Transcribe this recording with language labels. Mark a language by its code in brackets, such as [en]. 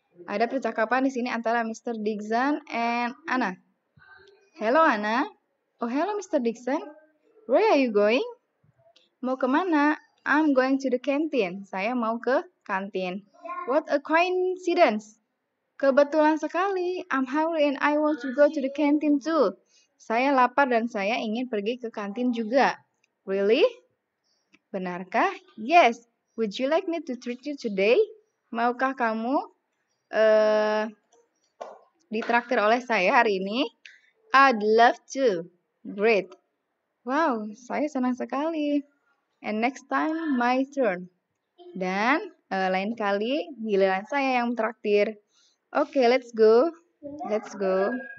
[id] Ada percakapan di sini antara [en] Mr. Dixon and Anna. "Hello, Anna." "Oh, hello, Mr. Dixon. Where are you going?" [id] "Mau kemana?" [en] "I'm going to the canteen." [id] Saya mau ke kantin. [en] "What a coincidence." [id] Kebetulan sekali. [en] "I'm hungry and I want to go to the canteen too." [id] Saya lapar dan saya ingin pergi ke kantin juga. [en] "Really?" [id] Benarkah? [en] "Yes. Would you like me to treat you today?" [id] Maukah kamu ditraktir oleh saya hari ini? [en] "I'd love to." Great. Wow, [id] saya senang sekali. [en] And next time, my turn. [id] Dan lain kali, giliran saya yang mentraktir. [en] Oke, let's go. Let's go.